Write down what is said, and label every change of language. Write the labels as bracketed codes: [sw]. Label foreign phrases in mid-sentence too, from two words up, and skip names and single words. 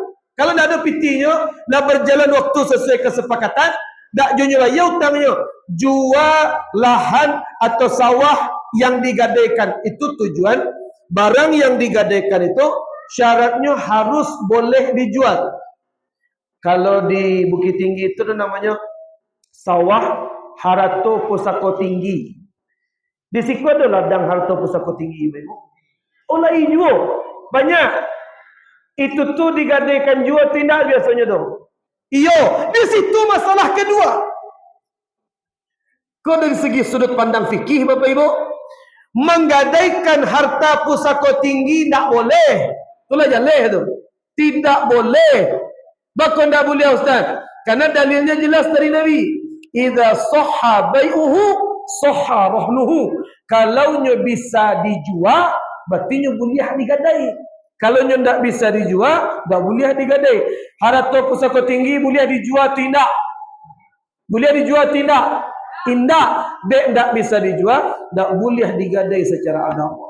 [id] Kalau tidak ada pitinya, dah berjalan waktu sesuai kesepakatan, tak jual utangnya, jual lahan atau sawah yang digadaikan. Itu tujuan. Barang yang digadaikan itu syaratnya harus boleh dijual. Kalau di Bukit Tinggi itu namanya sawah Harato Pusako Tinggi. Di situ ada ladang Harato Pusako Tinggi. Olah hijau banyak. Itu tuh digadaikan jual tidak biasanya dong. Iyo, di situ masalah kedua. Kau dari segi sudut pandang fikih Bapak Ibu, menggadaikan harta pusaka tinggi tidak boleh. [min] Itulah jaleh tu. [id] Tidak boleh. Bahkan tidak boleh Ustaz. Karena dalilnya jelas dari Nabi. [ar] إذا صح بيعه صح رهنه. [id] Kalau bisa dijual, berarti boleh digadai. Kalau tidak bisa dijual, tak boleh digadai. Harta pusaka tinggi boleh dijual tidak? Boleh dijual tidak? Tidak. Dek tak bisa dijual, tak boleh digadai secara agama.